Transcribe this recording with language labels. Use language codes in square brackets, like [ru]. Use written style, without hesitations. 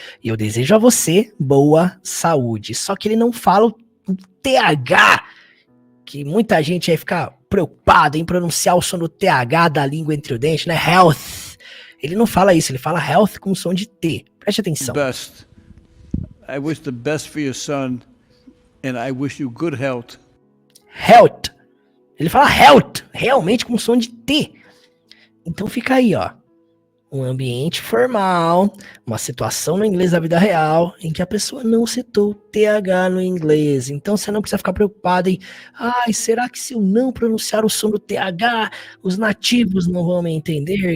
[pt] E eu desejo a você boa saúde. Só que ele não fala o TH, que muita gente aí fica preocupada em pronunciar o som do TH da língua entre o dente, né? Health. Ele não fala isso, ele fala health com som de T. Preste atenção. [en] Best. I wish the best for your son, and I wish you good health. Health. [pt] Ele fala health, realmente com som de T. Então fica aí, ó. Um ambiente formal, uma situação no inglês da vida real, em que a pessoa não citou TH no inglês. Então você não precisa ficar preocupado em, será que se eu não pronunciar o som do TH, os nativos não vão me entender?